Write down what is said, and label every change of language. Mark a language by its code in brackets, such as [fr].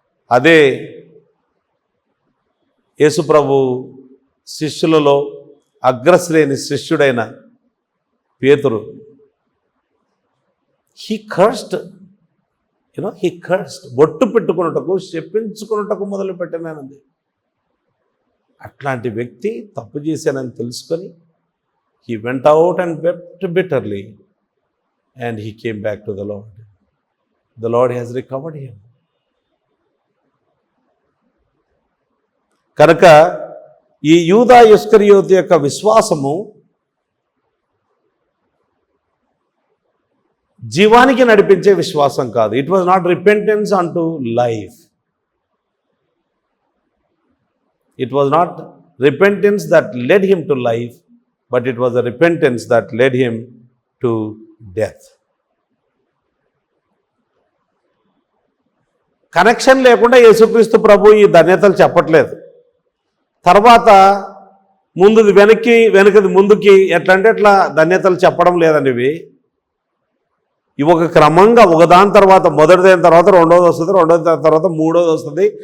[te] అదే యేసుప్రభు శిష్యులలో అగ్రశ్రేణి శిష్యుడైన పేతురు, [en] he cursed he cursed, [te] బొట్టు పెట్టుకున్నటకు, చెప్పించుకున్నటకు మొదలుపెట్టినానంది. అట్లాంటి వ్యక్తి తప్పు చేశానని తెలుసుకొని [en] he went out and wept bitterly and he came back to the Lord. The Lord has recovered him. [te] కనుక ఈ యూదా ఇస్కరియోతు యొక్క విశ్వాసము జీవానికి నడిపించే విశ్వాసం కాదు. [en] It was not repentance unto life. It was not repentance that led him to life, but it was a repentance that led him to death. [te] Connection లేకుండా యేసుక్రీస్తు ప్రభు ఈ ధన్యతలు చెప్పట్లేదు. తర్వాత ముందుది వెనకది ముందుకి ఎట్లా అంటే ఎట్లా ధన్యతలు చెప్పడం లేదండి. ఇవి ఒక క్రమంగా ఒకదాని తర్వాత మొదటిదైన తర్వాత రెండోది వస్తుంది, రెండోది తర్వాత మూడోది వస్తుంది.